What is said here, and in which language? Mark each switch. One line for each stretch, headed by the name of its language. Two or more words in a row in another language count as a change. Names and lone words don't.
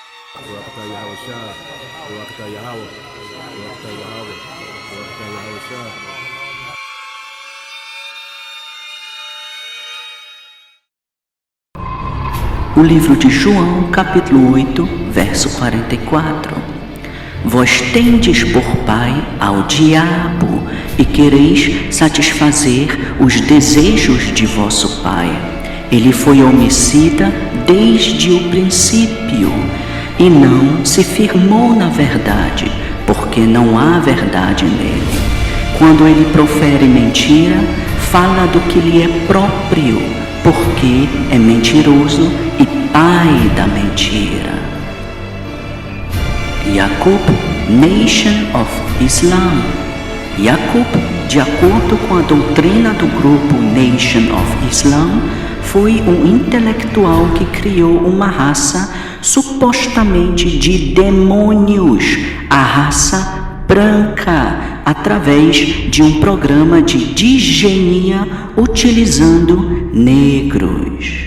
Portuguese: Barakatah Yahweh Shah, Barakatah Yahweh, Barakatah Yahweh, Barakatah Yahweh Shah. O livro de João, capítulo 8, verso 44. Vós tendes por pai ao diabo e quereis satisfazer os desejos de vosso pai. Ele foi homicida desde o princípio e não se firmou na verdade, porque não há verdade nele. Quando ele profere mentira, fala do que lhe é próprio, porque é mentiroso e pai da mentira. Yaqub, Nation of Islam. Yaqub, de acordo com a doutrina do grupo Nation of Islam, foi um intelectual que criou uma raça supostamente de demônios, a raça branca, através de um programa de disgenia utilizando negros.